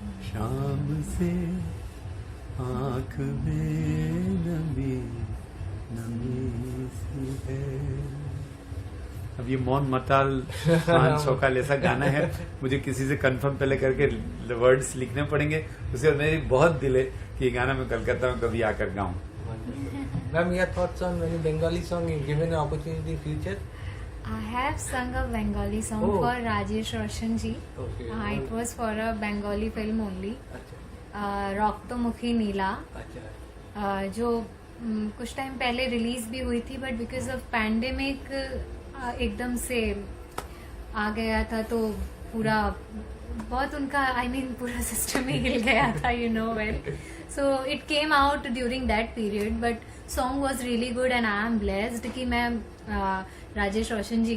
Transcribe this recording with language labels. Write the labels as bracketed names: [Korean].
[Hindi] शाम से आंख में नमी नमी सी है। अब ये मौन मताल मान सौकाल ऐसा गाना है, मुझे किसी से कंफर्म पहले करके वर्ड्स लिखने पड़ेंगे, उसके बाद मेरी बहुत दिल है कि ये गाना मैं कलकत्ता में कभी आकर गाऊं। [English] Ma'am, your thoughts on any Bengali song you given an opportunity in future? I have sung a Bengali song for Rajesh Roshan ji. Okay. It was for a Bengali film only. [Hindi] अच्छा, [Bangla] रॉक्तो मुखी नीला, [Hindi] अच्छा, जो कुछ time पहले release भी हुई थी, but because of pandemic एकदम से आ गया था, तो पूरा बहुत उनका पूरा सिस्टम ही हिल गया था, [English] You know well. So it came out during that period, but song was really good and I am blessed [Hindi] कि मैं राजेश रोशन जी